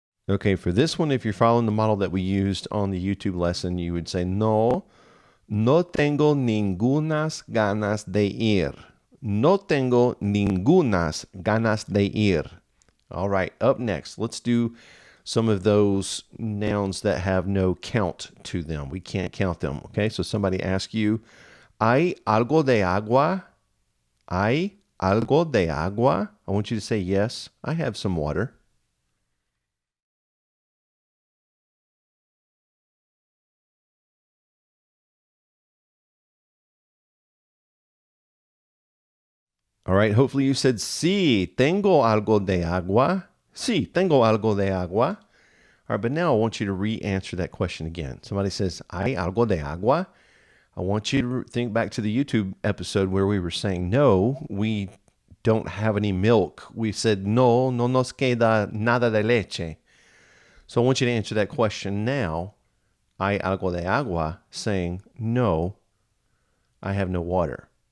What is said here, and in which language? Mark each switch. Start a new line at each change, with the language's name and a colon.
English: Okay, for this one, if you're following the model that we used on the YouTube lesson, you would say, no,
Spanish: no tengo ningunas ganas de ir. No tengo ningunas ganas de ir.
English: All right, up next, let's do some of those nouns that have no count to them. We can't count them, okay? So somebody asks you,
Spanish: ¿Hay algo de agua? ¿Hay algo de agua?
English: I want you to say, yes, I have some water. All right, hopefully you said,
Spanish: sí, tengo algo de agua. Sí, tengo algo de agua.
English: All right, but now I want you to re-answer that question again. Somebody says,
Spanish: ¿Hay algo de agua?
English: I want you to think back to the YouTube episode where we were saying, no, we don't have any milk. We said,
Spanish: no, no nos queda nada de leche.
English: So I want you to answer that question now.
Spanish: ¿Hay algo de agua?
English: Saying, no, I have no water.